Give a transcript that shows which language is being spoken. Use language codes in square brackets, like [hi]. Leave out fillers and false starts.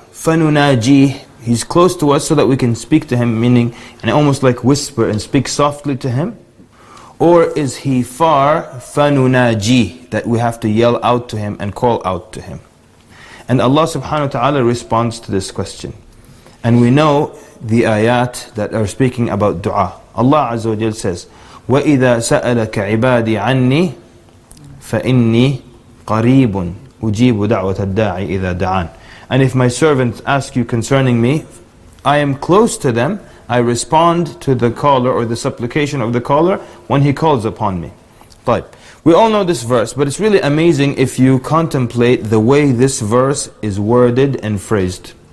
[en] فَنُنَاجِيهِ, He's close to us so that we can speak to Him, meaning, and almost like whisper and speak softly to Him? Or is He far, فَنُنَاجِيهِ, that we have to yell out to Him and call out to Him? And Allah subhanahu wa ta'ala responds to this question. And we know the ayat that are speaking about dua. Allah Azza wa Jal says, [ar] وَإِذَا سَأَلَكَ عِبَادِي عَنِّي فَإِنِّي قَرِيبٌ أُجِيبُ دَعْوَةَ الدَّاعِ إِذَا دَعَانِ. [en] And if my servants ask you concerning me, I am close to them, I respond to the caller or the supplication of the caller when he calls upon me. But we all know this verse, but it's really amazing if you contemplate the way this verse is worded and phrased.